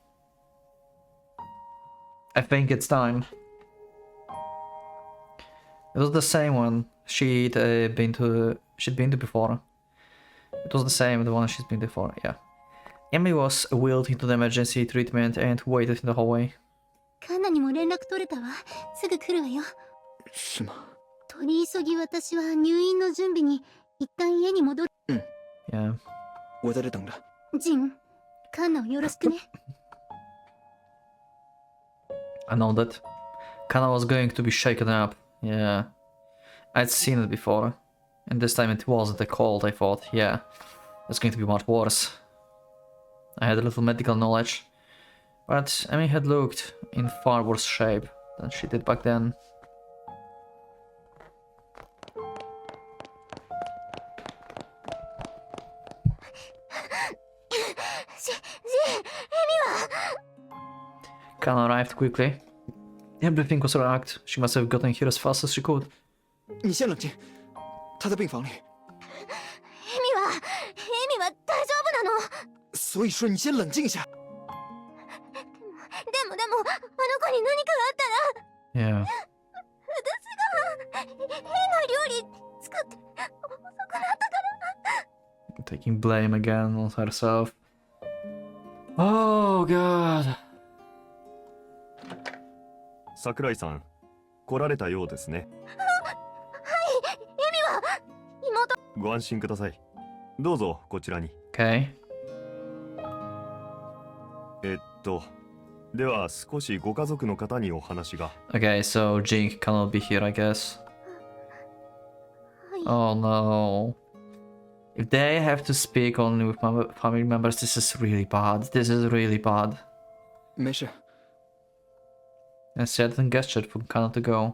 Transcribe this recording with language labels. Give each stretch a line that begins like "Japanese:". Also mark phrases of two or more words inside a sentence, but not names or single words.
English: I think it's time. It was the same one she'd been to before. It was the same, the one she's been before, yeah. Amy was wheeled into the emergency treatment and waited in the hallway.
Japanese: カンナにも連絡取れたわ。すぐ来るわよ。
Chinese: 是吗？
Japanese: 取り急ぎ私は入院の準備に一旦家に戻る。
English: Yeah.
Chinese: 我在这等着。
Japanese: ジン、カンナをよろしくね。
English: I know that. Kana was going to be shaken up. Yeah. I'd seen it before. And this time it wasn't a cold, I thought. Yeah. It's going to be much worse. I had a little medical knowledge. But Amy had looked in far worse shape than she did back then. Kana arrived quickly. Everything was wrecked. She must have gotten here as fast as she could.
Chinese: 你先冷静，他在病房里。
Japanese: エミは大丈夫なの。
Chinese: 所以说你先冷静一下。
Japanese: でもあの子に何かがあったら
English: Yeah.
Japanese: 私が変な料理作って遅くなったから。
English: Taking blame again on herself. Oh god.
Japanese: 桜井さん、来られたようですね。妹。ご安心ください。どうぞこちらに。
English: Okay.
Japanese: では少しご家族の方にお話が。
English: Okay, so Jink cannot be here, I guess.
Japanese: はい。
English: Oh no. If they have to speak only with my family members, this is really bad. This is really bad.
Chinese: 没事。
English: I said and gestured for Kana to go.